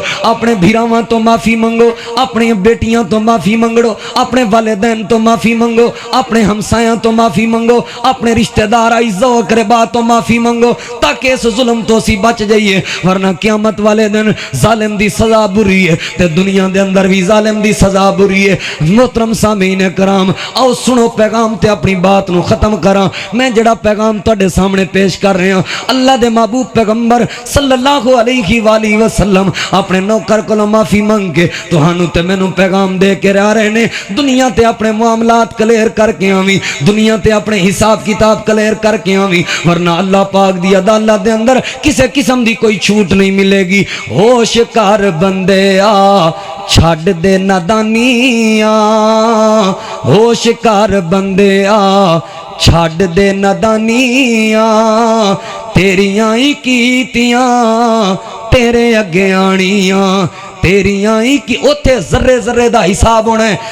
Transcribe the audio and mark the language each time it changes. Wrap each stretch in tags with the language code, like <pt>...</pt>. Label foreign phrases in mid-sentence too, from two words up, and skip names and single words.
<pa>اپنے بھراواں توں معافی منگو، اپنی بیٹیاں توں معافی منگو، اپنے والدین توں معافی منگو، اپنے ہمسایاں توں معافی منگو، اپنے رشتہ دار عزیز و اقربا توں معافی منگو، تاکہ اس ظلم توں اسیں بچ جائیے. ورنہ قیامت والے دن ظالم دی سزا بری ہے تے دنیا دے اندر بھی ظالم دی سزا بری ہے. محترم سامعین کرام آؤ سنو پیغام تے اپنی بات نوں ختم کراں. میں جیہڑا پیغام تہاڈے سامنے پیش کر رہا اللہ دے محبوب پیغمبر</pa> <ar>صلى الله عليه وسلم</ar> <pa>اپنے نوکر کولوں معافی منگ کے تہانوں تے مینوں پیغام دے کے رہ رہے نے. دنیا تے اپنے معاملات کلیئر کرکے آویں، دنیا تے اپنے حساب کتاب کلیئر کرکے آویں، ورنہ اللہ پاک دی عدالت دے اندر کسی قسم دی کوئی چھوٹ نہیں ملے گی. ہوش کر بندے آ چھڈ دے نادانیاں، ہوش کر بندے آ چھڈ دے نادانیاں، تیریاں ہی کیتیاں تیرے اگے آنیاں، تیریاں ہی کی اوتھے ذرے ذرے دا حساب ہونا ہے.</pa>